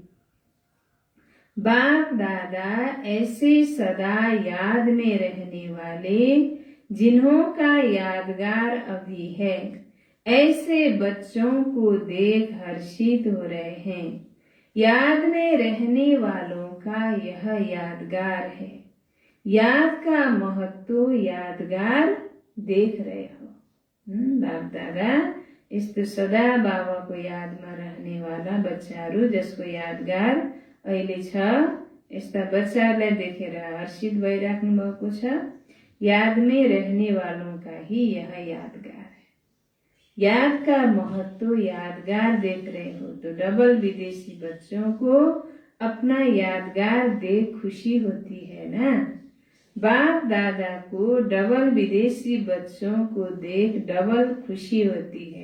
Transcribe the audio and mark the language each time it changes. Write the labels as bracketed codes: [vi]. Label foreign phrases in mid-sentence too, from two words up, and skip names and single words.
[hi] बाप दादा ऐसे सदा याद में रहने वाले जिन्हों का यादगार अभी है, ऐसे बच्चों को देख हर्षित हो रहे हैं। याद में रहने वालों का यह यादगार है। याद का महत्व यादगार देख रहे हो। [ne] बाप दादा यस्तो सदा बाबाको यादमा [hi] रहने वाला [ne] बच्चाहरू जसको यादगार अहिले छ, यस्ता बच्चाहरूलाई देखेर हर्षित भइराख्नु भएको छ। [hi] याद में रहने वालों का ही यह यादगार है। याद का महत्व यादगार देख रहे हो तो डबल विदेशी बच्चों को अपना यादगार देख खुशी होती है ना। बाप दादा को डबल विदेशी बच्चों को देख डबल खुशी होती है।